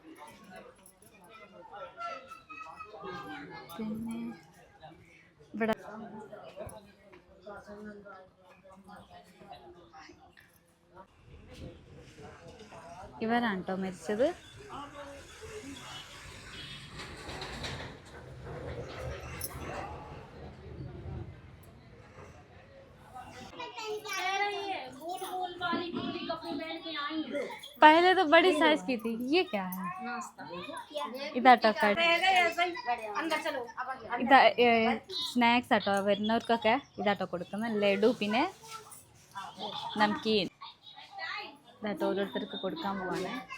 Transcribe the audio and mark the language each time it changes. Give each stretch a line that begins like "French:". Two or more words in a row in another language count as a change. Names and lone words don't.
Malayalam: പിന്നെ ഇവിടെ ഇവരാണ് കേട്ടോ മരിച്ചത്.
Hindi: पहले तो बड़ी साइज की थी. ये क्या है? इधर टक्कर
Malayalam: ഇതാ സ്നാക്സ് ആട്ടോ വരുന്നവർക്കൊക്കെ ഇതാട്ടോ കൊടുക്കുന്നത്. ലഡു പിന്നെ നംകീൻ ഇതാട്ടോ ഓരോരുത്തർക്ക് കൊടുക്കാൻ പോവാണ്.